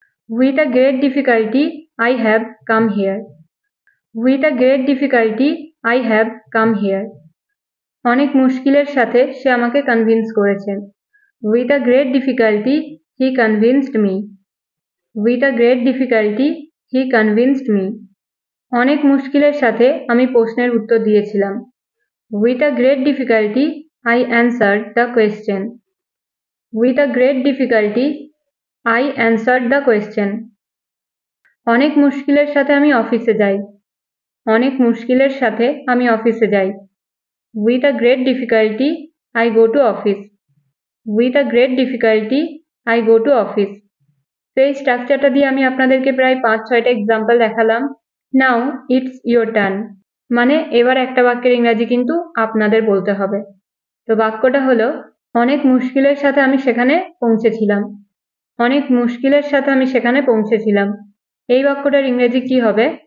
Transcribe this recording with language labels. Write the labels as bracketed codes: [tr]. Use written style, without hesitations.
[en] With a great difficulty, I have come here. With a great difficulty, I have come here. [bn] অনেক মুশকিলের সাথে সে আমাকে convince করেছে। [en] With a great difficulty, he convinced me. With a great difficulty, he convinced me. [bn] অনেক মুশকিলের সাথে আমি প্রশ্নের উত্তর দিয়েছিলাম। [en] With a great difficulty, I answered the question. With a great difficulty, I answered the question. [bn] অনেক মুশকিলের সাথে আমি অফিসে যাই। অনেক মুশকিলের সাথে আমি অফিসে যাই। [en] With a great difficulty, I go to office. With a great difficulty, I go to office. [bn] তো এই স্ট্রাকচারটা দিয়ে আমি আপনাদেরকে প্রায় 5-6টা এক্সাম্পল দেখালাম। [en] Now it's your turn. [bn] মানে এবার একটা বাক্যের ইংরাজি কিন্তু আপনাদের বলতে হবে। তো বাক্যটা হলো, অনেক মুশকিলের সাথে আমি সেখানে পৌঁছেছিলাম। অনেক মুশকিলের সাথে আমি সেখানে পৌঁছেছিলাম। এই বাক্যটার ইংরেজি কি হবে?